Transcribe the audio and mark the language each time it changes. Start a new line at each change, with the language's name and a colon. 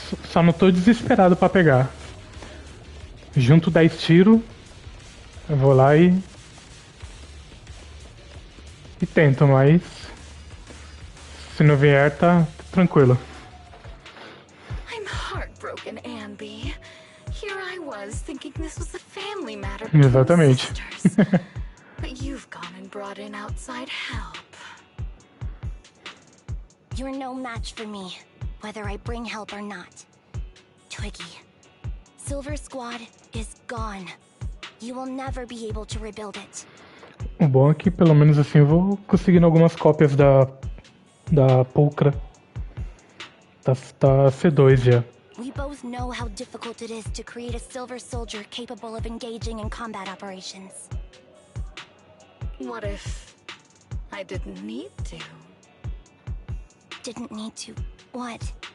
Portuguese: Só não tô desesperado pra pegar. Junto 10 tiros, eu vou lá e tento, mas se não vier, tá tranquilo.
English: I'm heartbroken, Anby. Here I was thinking this was a family matter.
Portuguese: Exatamente.
English: But you've gone and brought in outside help. You're no match for me, whether I bring help or not. Twiggy, Silver Squad is gone. You will never be able to rebuild it.
Portuguese: O bom é que pelo menos assim eu vou conseguindo algumas cópias da Pulcra. Tá C2 já.
English: We both know how difficult it is to create a Silver Soldier capable of engaging in combat operations. What if I didn't need to? Didn't need to. What?